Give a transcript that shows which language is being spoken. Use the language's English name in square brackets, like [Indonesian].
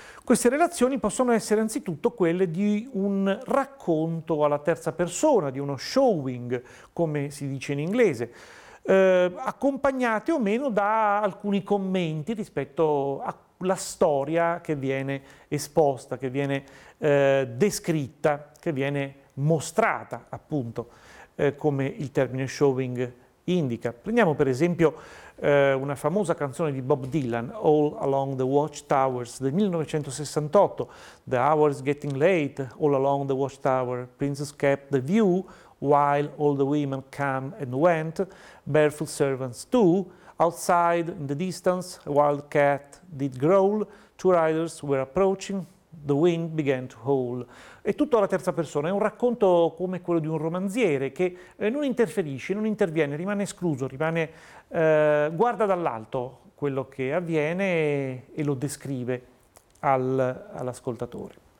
[Italian] Queste relazioni possono essere anzitutto quelle di un racconto alla terza persona, di uno showing, come si dice in inglese, accompagnate o meno da alcuni commenti rispetto a la storia che viene esposta, che viene descritta, che viene mostrata, appunto, come il termine showing indica. Prendiamo per esempio una famosa canzone di Bob Dylan, [English] All Along the Watchtowers, [Italian] del 1968, [English] The Hour's Getting Late, All Along the Watchtower, Princess Kept the View, While All the Women Come and Went, Barefoot Servants Too, Outside in the distance, a wild cat did growl, two riders were approaching, the wind began to howl. [Italian] È tutto alla terza persona, è un racconto come quello di un romanziere che non interferisce, non interviene, rimane escluso, rimane guarda dall'alto quello che avviene e lo descrive all'ascoltatore.